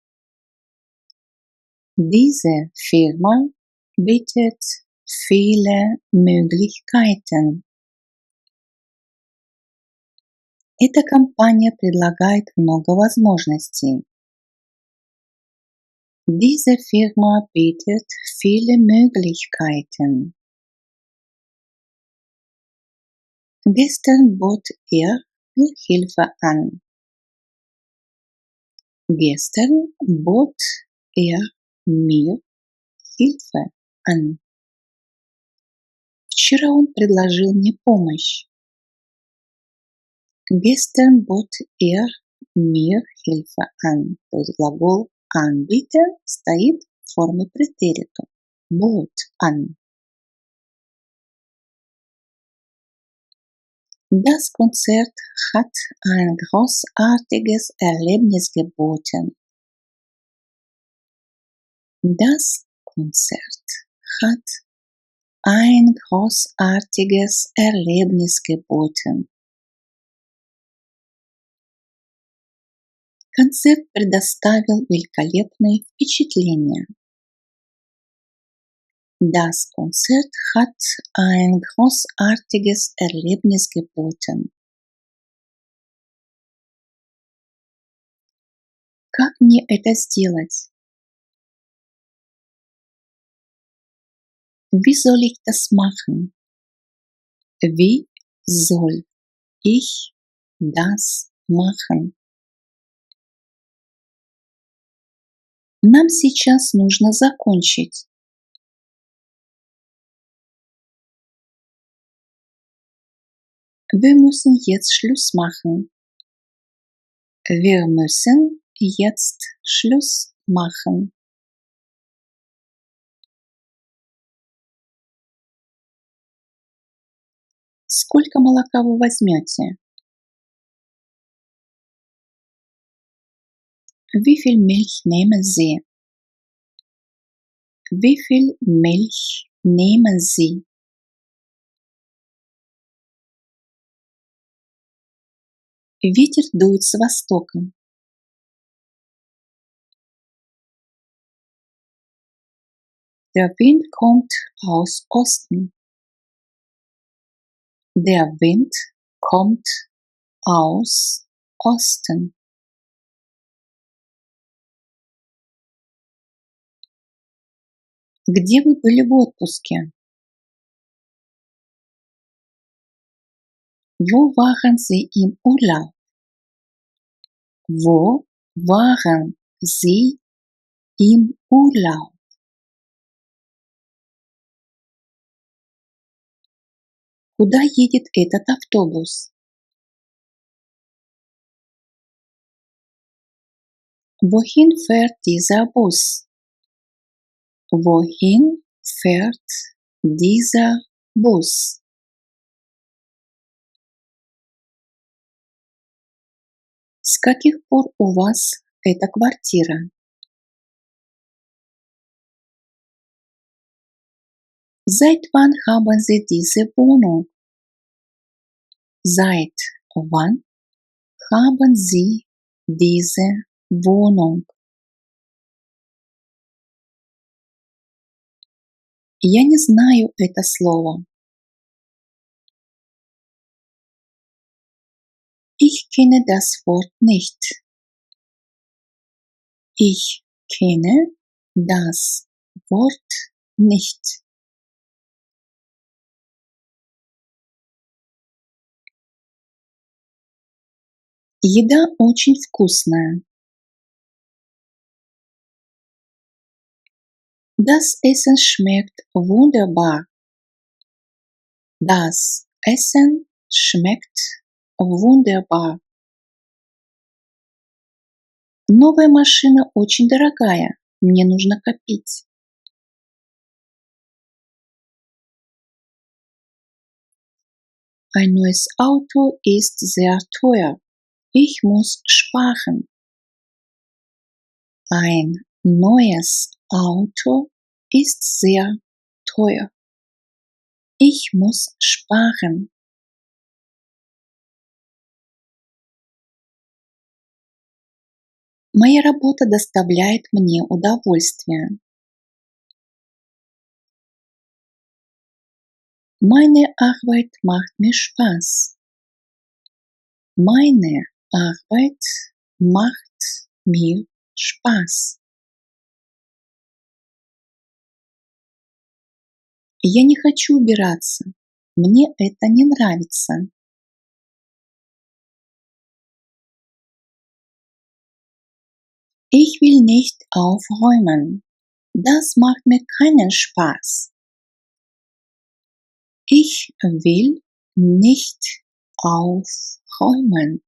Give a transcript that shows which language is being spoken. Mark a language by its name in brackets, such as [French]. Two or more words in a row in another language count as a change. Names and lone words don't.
[German] Diese Firma bietet viele Möglichkeiten. [Russian] Эта компания предлагает много возможностей. [German] Diese Firma bietet viele Möglichkeiten. Gestern bot mir Hilfe an. Gestern bot mir Hilfe an. [Russian] Вчера он предложил мне помощь. [German] Gestern bot mir Hilfe an. [Russian] То есть глагол anbieten стоит в форме претеритум. [German] Bot an. Das Konzert hat ein großartiges Erlebnis geboten. Das Konzert hat ein großartiges Erlebnis geboten. [Russian] Концерт предоставил великолепные впечатления. [German] Das Konzert hat ein großartiges Erlebnis geboten. [Russian] Как мне это сделать? [German] Wie soll ich das machen? Wie soll ich das machen? [Russian] Нам сейчас нужно закончить. [German] Wir müssen jetzt Schluss machen. Wir müssen jetzt Schluss machen. [Russian] Сколько молока вы возьмете? [German] Wie viel Milch nehmen Sie? Wie viel Milch nehmen Sie? [Russian] Ветер дует с востока. [German] Der Wind kommt aus Osten. Der Wind kommt aus Osten. [Russian] Где вы были в отпуске? [German] Wo waren Sie im Urlaub? Wo waren Sie im Urlaub? [Russian] Куда едет этот автобус? [German] Wohin fährt dieser Bus? Wohin fährt dieser Bus? [Russian] С каких пор у вас эта квартира? [German] Seit wann haben Sie diese Wohnung? Seit wann haben Sie diese Wohnung? [Russian] Я не знаю это слово. [German] Ich kenne das Wort nicht. Ich kenne das Wort nicht. [Russian] Еда очень вкусная. [German] Das Essen schmeckt wunderbar. Das Essen schmeckt wunderbar. [Russian] Новая машина очень дорогая. Мне нужно копить. [German] Ein neues Auto ist sehr teuer. Ich muss sparen. Ein neues Auto ist sehr teuer. Ich muss sparen. [Russian] Моя работа доставляет мне удовольствие. [German] Meine Arbeit macht mir Spaß. Meine Arbeit macht mir Spaß. [Russian] Я не хочу убираться. Мне это не нравится. [German] Ich will nicht aufräumen. Das macht mir keinen Spaß. Ich will nicht aufräumen.